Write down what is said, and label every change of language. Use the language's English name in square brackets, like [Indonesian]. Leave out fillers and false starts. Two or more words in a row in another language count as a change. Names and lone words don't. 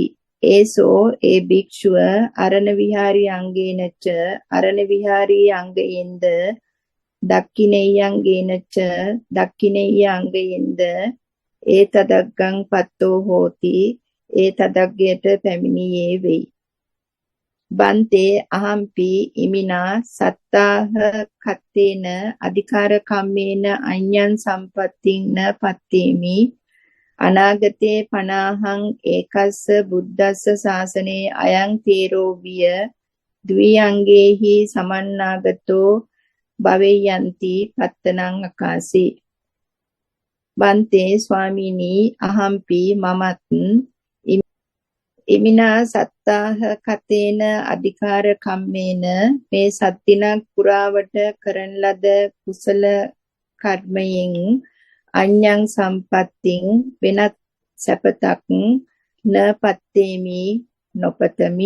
[Pali] ඒසෝ [Sinhala] ඒ භික්ෂුව [Pali] අරණ විහාරී අංගේනච [Sinhala] අරණ විහාරී අංගයෙන්ද [Pali] දක්ඛිනෙය්‍යංගේනච [Sinhala] දක්ඛිනෙය්‍ය අංගයෙන්ද [Pali] ඒතදග්ගං පත්තෝ හෝති. [Sinhala] ඒ තදග්ගයට පැමිණියේ වෙයි. [Pali] බන්තේ අහම්පි ඉමිනා සත්තාහ කත්තේන අධිකාර කම්මේන අඤ්ඤං සම්පත්තිං න පත්තේමි. අනාගතේ පනාහං ඒකස්ස බුද්දස්ස ශාසනේ අයං තේරෝ විය ද්විඅංගේහි සමන්නාගතෝ භවෙයන්ති පත්තනං අකාසි. බන්තේ ස්වාමීනි අහම්පි මමත් ඉමිනා සත්තාහ කතේන අධිකාර කම්මේන [Sinhala] මේ සත්තිනක් පුරාවට කරන ලද කුසල කර්මයෙන් [Pali] අඤ්ඤං සම්පත්තිං [Sinhala] වෙනත් සැපතක් [Pali] න පත්තේමි නොපතමි.